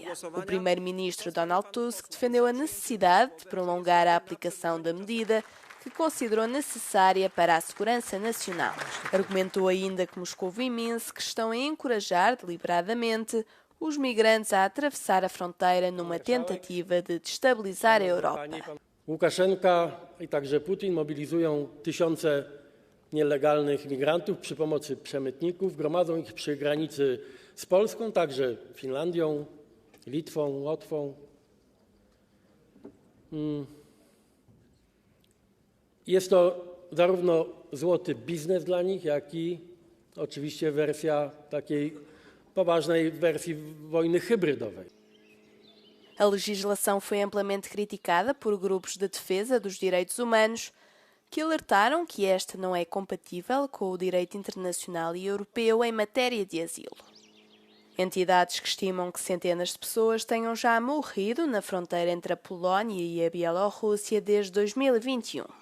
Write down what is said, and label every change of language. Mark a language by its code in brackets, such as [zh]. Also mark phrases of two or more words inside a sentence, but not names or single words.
[pt] O primeiro-ministro Donald Tusk defendeu a necessidade de prolongar a aplicação da medida que considerou necessária para a segurança nacional. Argumentou ainda que Moscou e Minsk estão a encorajar deliberadamente os migrantes a atravessar a fronteira numa tentativa de destabilizar a Europa. [pl] Łukaszenka i także Putin mobilizują tysiące nielegalnych migrantów przy pomocy przemytników, gromadzą ich przy granicy z Polską, także Finlandią, Litwą, Łotwą. Jest to zarówno złoty biznes dla nich, jak i oczywiście wersja takiej poważnej wersji wojny hybrydowej. [pt] A legislação foi amplamente criticada por grupos de defesa dos direitos humanos que alertaram que esta não é compatível com o direito internacional e europeu em matéria de asilo. Entidades que estimam que centenas de pessoas tenham já morrido na fronteira entre a Polónia e a Bielorrússia desde 2021.